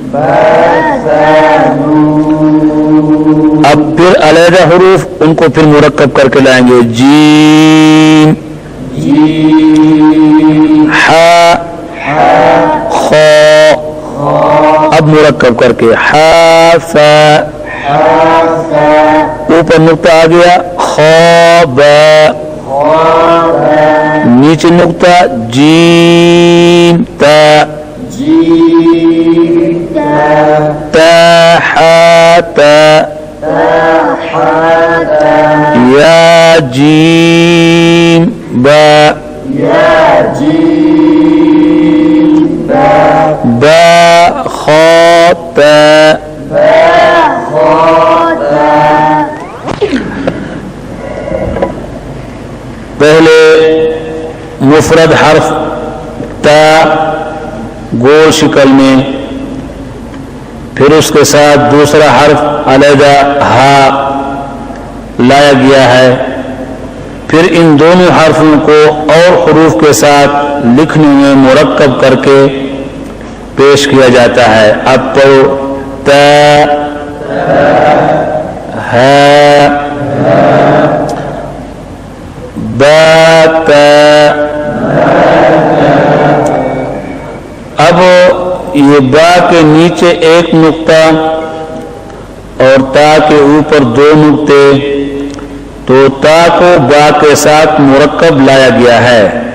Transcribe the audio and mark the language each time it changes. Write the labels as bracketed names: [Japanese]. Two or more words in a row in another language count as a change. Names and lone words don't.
[Urdu] اب پھر علیحدہ حروف ان کو پھر مرکب کر کے لائیں گے, جیم ہا خا. اب مرکب کر کے ہا سا, اوپر نقطہ آ گیا خا با, نیچے نقطہ جیم تا. تا ہا تا. یا جیم با. با خا تا. پہلے مفرد حرف تا گول شکل میں, پھر اس کے ساتھ دوسرا حرف علیحدہ ہا لایا گیا ہے, پھر ان دونوں حرفوں کو اور حروف کے ساتھ لکھنے میں مرکب کر کے پیش کیا جاتا ہے. اب پڑھو تا ہا با تا. اب یہ با کے نیچے ایک نقطہ اور تا کے اوپر دو نقطے, تو تا کو با کے ساتھ مرکب لایا گیا ہے.